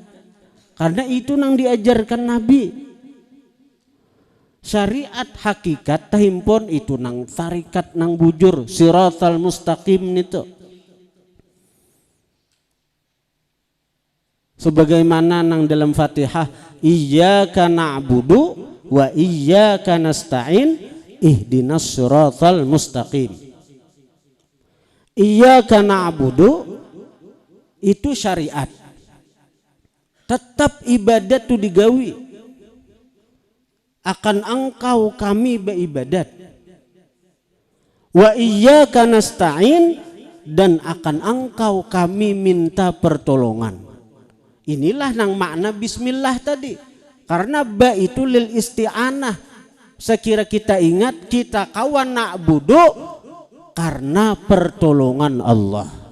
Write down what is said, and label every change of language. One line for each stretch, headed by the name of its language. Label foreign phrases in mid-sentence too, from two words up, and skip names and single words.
Banjar: Karena itu nang diajarkan Nabi. Syariat hakikat tahimpun itu nang tarikat nang bujur
Arabic: الصراط المستقيم
Banjar: itu. Sebagaimana nang dalam Fatihah
Arabic: إياك نعبد وإياك نستعين اهدنا الصراط المستقيم. إياك نعبد
Banjar: itu syariat. Tetap ibadat itu digawi. Akan engkau kami beribadat.
Arabic: وإياك نستعين
Banjar: dan akan engkau kami minta pertolongan. Inilah nang makna bismillah tadi. Karena ba itu
Arabic: للاستعانة.
Banjar: Sekira kita ingat kita kawan na'budu karena pertolongan Allah.